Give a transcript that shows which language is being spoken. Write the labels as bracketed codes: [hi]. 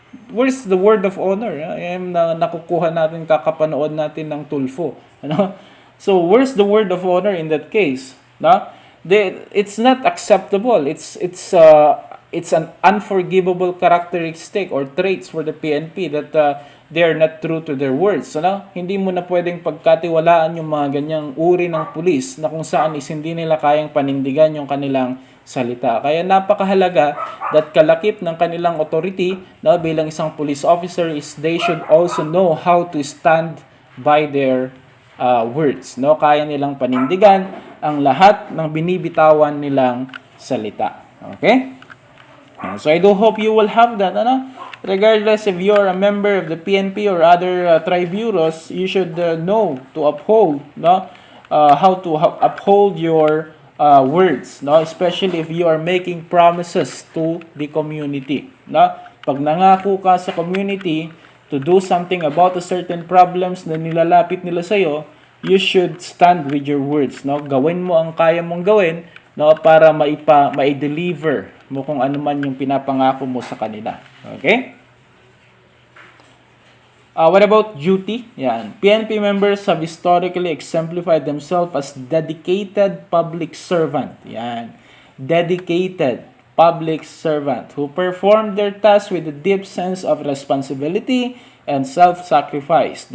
[en] Where's the word of honor? [tl] Ayan na nakukuha natin, kakapanood natin ng Tulfo. Ano? [en] So, where's the word of honor in that case? No? It's not acceptable. It's an unforgivable characteristic or traits for the PNP that they are not true to their words. Ano? [tl] Hindi mo na pwedeng pagkatiwalaan yung mga ganyang uri ng pulis na kung saan is hindi nila kayang panindigan yung kanilang salita. Kaya napakahalaga [en] that [tl] kalakip ng kanilang [en] authority, no, [tl] bilang isang [en] police officer is they should also know how to stand by their words. No? [tl] Kaya nilang panindigan ang lahat ng binibitawan nilang salita. Okay? [en] So I do hope you will have that. Ano? Regardless if you're a member of the PNP or other triburos, you should know to uphold, no? How to uphold your words, no? Especially if you are making promises to the community. No? [tl] Pag nangako ka sa community [en] to do something about a certain problems [tl] na nilalapit nila sa iyo, [en] you should stand with your words, no? [tl] Gawin mo ang kaya mong gawin, no, para mai-deliver mo kung ano man yung pinapangako mo sa kanila. Okay? [en] What about duty? Yan. PNP members have historically exemplified themselves as dedicated public servant. Yan. Dedicated public servant who perform their tasks with a deep sense of responsibility and self-sacrifice.